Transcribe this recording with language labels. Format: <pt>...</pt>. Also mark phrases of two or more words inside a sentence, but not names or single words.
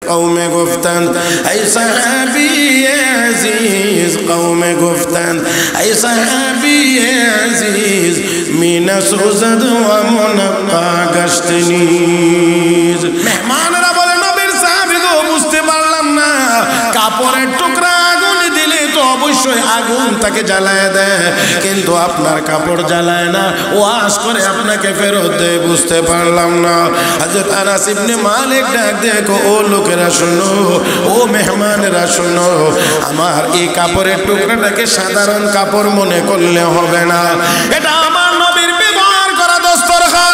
<fa>قوم گفتند ای صحابی عزیز، قوم گفتند ای صحابی عزیز، می نسوزد و منقع گشت نیز।</fa> <bn>মেহমানরা বলে নবীর সাহাবী গো, বুঝতে পারলাম না, কাপড়ের টুকরা আগুন দিলে তো অবশ্যই আগুন তাকে জ্বালায় দেয়, কিন্তু আপনার কাপড় জ্বালায় না, ওয়াশ করে আপনাকে ফেরত দেয়, বুঝতে পারলাম না। হযরত আনাস ইবনে মালিক ডাক দেখো, ও লোকেরা শোনো, ও মেহমানেরা শোনো, আমার এই কাপড়ের টুকরাটাকে সাধারণ কাপড় মনে করলে হবে না, এটা আমার নবীর ব্যবহার করা দস্তরখান।</bn>